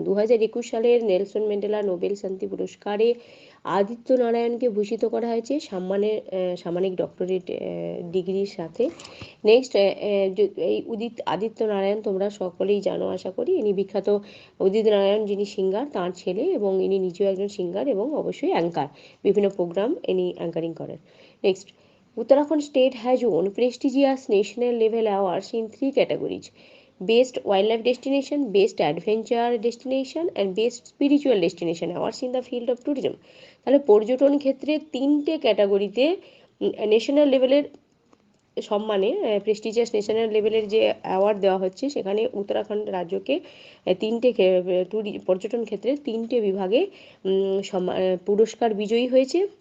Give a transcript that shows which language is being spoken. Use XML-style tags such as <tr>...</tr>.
<bn>2021 সালের Nelson Mandela Nobel শান্তি পুরস্কারে আদিত্য নারায়ণকে ভূষিত করা হয়েছে সাম্মানিক ডক্টরেট ডিগ্রির সাথে। নেক্সট, এই আদিত্য নারায়ণ তোমরা সকলেই জানো আশা করি। ইনি বিখ্যাত উদিত নারায়ণ, যিনি সিঙ্গার, তাঁর ছেলে, এবং ইনি নিজেও একজন সিঙ্গার এবং অবশ্যই অ্যাঙ্কার, বিভিন্ন প্রোগ্রাম ইনি অ্যাঙ্কারিং করেন।</bn> <en>Next, Uttarakhand state has won prestigious national level awards in 3 categories: Best Wildlife Destination, Best Adventure Destination and Best Spiritual Destination awards in the field of tourism.</en> <bn>তাহলে পর্যটন ক্ষেত্রে 3টে ক্যাটাগরিতে ন্যাশনাল লেভেলের সম্মানে, প্রেস্টিজিয়াস ন্যাশনাল লেভেলের যে অ্যাওয়ার্ড দেওয়া হচ্ছে, সেখানে উত্তরাখণ্ড রাজ্যকে তিনটে পর্যটন ক্ষেত্রে 3টে বিভাগে পুরস্কার বিজয়ী হয়েছে।</bn>